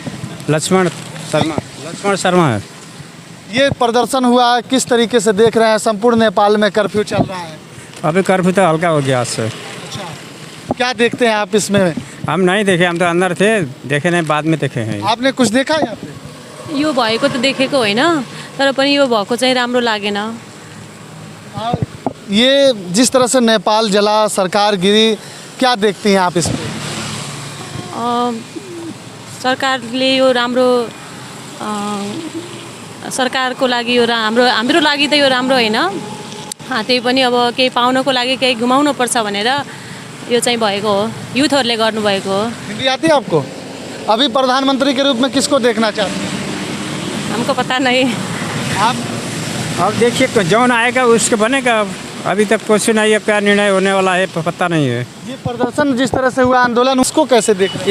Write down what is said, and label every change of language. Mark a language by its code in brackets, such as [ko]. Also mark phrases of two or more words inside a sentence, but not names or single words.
[hi] लक्ष्मण शर्मा है। ये प्रदर्शन हुआ, किस तरीके से देख रहे हैं? संपूर्ण नेपाल में कर्फ्यू चल रहा है। अभी कर्फ्यू तो हल्का हो गया आज से। अच्छा, क्या देखते हैं आप इसमें? हम नहीं देखे, हम तो अंदर थे, देखे नहीं, बाद में देखे हैं। आपने कुछ देखा यहाँ पे? [ne] यो भएको त देखेको होइन, तर पनि यो भएको चाहिँ राम्रो लागेन। [hi] ये जिस तरह से नेपाल जला, सरकार गिरी, क्या देखती हैं आप इसमें? [ne] सरकारले यो राम्रो, सरकारको लागि यो हाम्रो लागि त यो राम्रो होइन। त्यही पनि अब केही पाउनको लागि केही गुमाउनु पर्छ भनेर यो चाहिँ भएको हो, युथहरूले गर्नुभएको हो। [hi] हिंदी आती है आपको? अभी प्रधानमंत्री के रूप में किसको देखना चाहते हैं हमको पता नहीं। आप? अब देखिए जौन आएगा उसके बनेगा। अभी तक कुछ नहीं है, क्या निर्णय होने वाला है पता नहीं है। ये प्रदर्शन जिस तरह से हुआ आंदोलन, उसको कैसे देख रहे हैं?